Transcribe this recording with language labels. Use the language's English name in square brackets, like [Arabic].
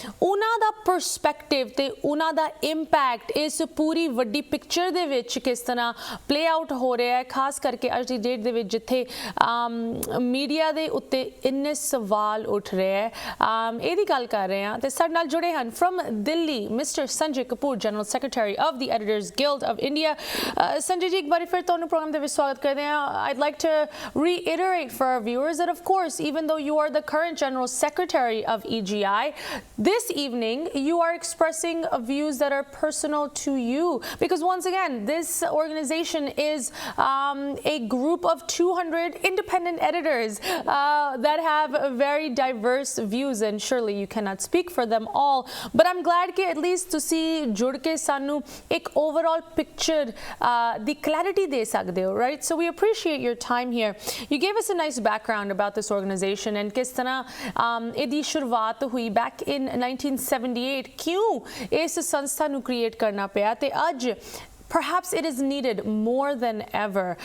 [Punjabi] ਉਹਨਾਂ ਦਾ ਪਰਸਪੈਕਟਿਵ ਤੇ ਉਹਨਾਂ ਦਾ ਇੰਪੈਕਟ ਇਸ ਪੂਰੀ ਵੱਡੀ ਪਿਕਚਰ ਦੇ ਵਿੱਚ ਕਿਸ ਤਰ੍ਹਾਂ ਪਲੇ ਆਊਟ ਹੋ ਰਿਹਾ ਹੈ, ਖਾਸ ਕਰਕੇ ਅੱਜ ਦੀ ਡੇਟ ਦੇ ਵਿੱਚ ਜਿੱਥੇ ਮੀਡੀਆ ਦੇ ਉੱਤੇ ਇੰਨੇ ਸਵਾਲ ਉੱਠ ਰਹੇ ਹੈ। ਇਹਦੀ ਗੱਲ ਕਰ ਰਹੇ ਹਾਂ ਤੇ ਸਾਡੇ ਨਾਲ ਜੁੜੇ ਹਨ firm Delhi mister Sanjay Kapoor, General Secretary of the Editors Guild of India. Sanjay ji, ek baari fir tonu program de vich swagat karte hain. [English] I'd like to reiterate for our viewers that of course even though you are the current General Secretary of EGI, this evening you are expressing views that are personal to you because once again this organization is a group of 200 independent editors that have very diverse views and surely you cannot speak for them all, but I'm glad that at least to see [Punjabi] ਜੁੜ ਕੇ ਸਾਨੂੰ ਇੱਕ overall picture ਦੀ clarity ਦੇ ਸਕਦੇ ਹੋ, [English] Right? So we appreciate your time here. You gave us a nice background about this organisation and [Punjabi] ਕਿਸ ਤਰ੍ਹਾਂ ਇਹਦੀ ਸ਼ੁਰੂਆਤ ਹੋਈ [English] back in 1978, [Punjabi] ਕਿਉਂ ਇਸ ਸੰਸਥਾ ਨੂੰ ਕ੍ਰੀਏਟ ਕਰਨਾ ਪਿਆ ਤੇ ਅੱਜ [English] perhaps it is needed more than ever.